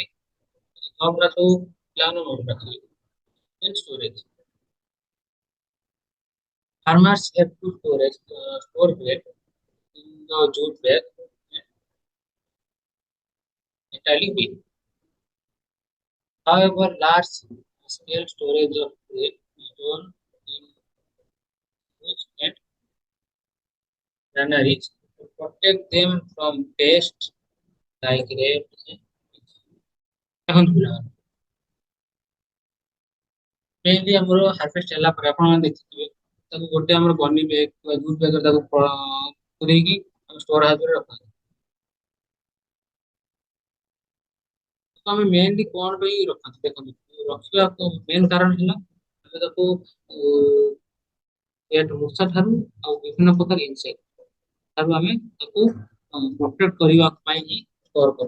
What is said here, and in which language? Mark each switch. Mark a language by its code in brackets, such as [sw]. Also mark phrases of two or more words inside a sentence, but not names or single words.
[or] ସବୁ ପିଲାମାନେ ମନେ ରଖିବେ। ଷ୍ଟୋରେଜ, [en] farmers have to store grain in the jute bag and metallic bin. However, large scale storage of grain is done in huge and granaries to protect them from pests like rats and [or] ଦେଖନ୍ତୁ ପିଲାମାନେ, ମେନଲି ଆମର ହାର୍ଭେଷ୍ଟ ହେଲା ପରେ ଆପଣ ମାନେ ଦେଖିଥିବେ ତାକୁ ଗୋଟେ ଆମର [en] gunny bag jute bag [or] ତାକୁ ପୁରେଇକି [en] store house [or] ରଖନ୍ତି। ତ ଆମେ ମେନଲି କଣ ପାଇଁ ରଖନ୍ତି ଦେଖନ୍ତୁ, ରଖିବା ମେନ କାରଣ ହେଲା ଆମେ ତାକୁ ମୂଷା ଠାରୁ ଆଉ ବିଭିନ୍ନ ପ୍ରକାର ଇନସେକ୍ଟ ଠାରୁ ଆମେ ତାକୁ ପ୍ରୋଟେକ୍ଟ କରିବା ପାଇଁ ହିଁ ଷ୍ଟୋର କରୁ।